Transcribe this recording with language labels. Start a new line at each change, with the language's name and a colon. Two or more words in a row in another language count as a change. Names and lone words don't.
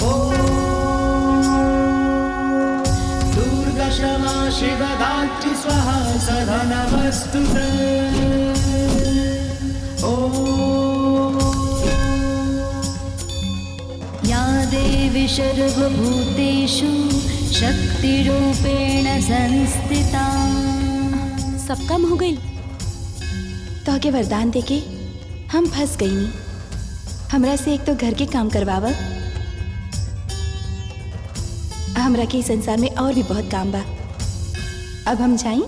Sanskrit: दुर्गा क्षमा शिवधात्री स्वाहा सदा नमस्तुते। या देवी सर्वभूतेषु शक्तिरूपेण संस्थिता।
Bhojpuri: सब काम हो गई। तो के वरदान देके हम फंस गई नी। हमरा से एक तो घर के काम करवावा। हमरा के संसार में और भी बहुत काम बा। अब हम जाएं?